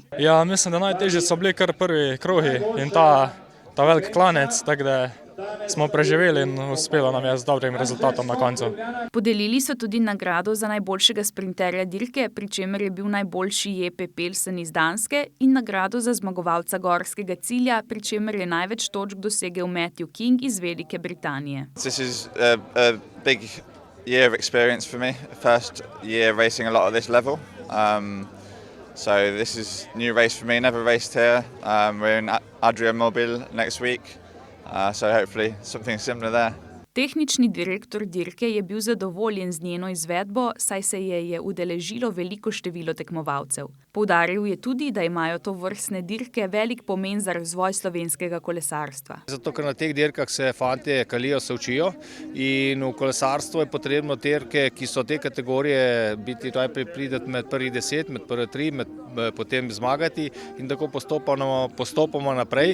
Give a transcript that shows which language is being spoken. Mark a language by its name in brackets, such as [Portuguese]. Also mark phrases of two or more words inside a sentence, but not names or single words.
[Slovenian] Ja, mislim, da najtežje so bili kar prvi krogi in ta velik klanec, tako da smo preživeli in uspelo nam je z dobrim rezultatom na koncu. Podelili so tudi nagrado za najboljšega sprinterja dirke, pri čemer je bil najboljši Jeppe Pelsen iz Danske, in nagrado za zmagovalca gorskega cilja, pri čemer je največ točk dosegel Matthew King iz Velike Britanije. [English] This is a big year of experience for me. First year racing a lot of this level. So this is a new race for me, never raced here. We're in Adria Mobil next week. So hopefully something similar there. [Slovenian] Tehnični direktor dirke je bil zadovoljen z njeno izvedbo, saj se je udeležilo veliko število tekmovalcev. Poudaril je tudi, da imajo to vrstne dirke velik pomen za razvoj slovenskega kolesarstva. Zato, ker na teh dirkah se fantje kalijo, se učijo in v kolesarstvu je potrebno dirke, ki so te kategorije, biti najprej prideti med prvih 10, med prvih 3, potem zmagati in tako postopoma naprej.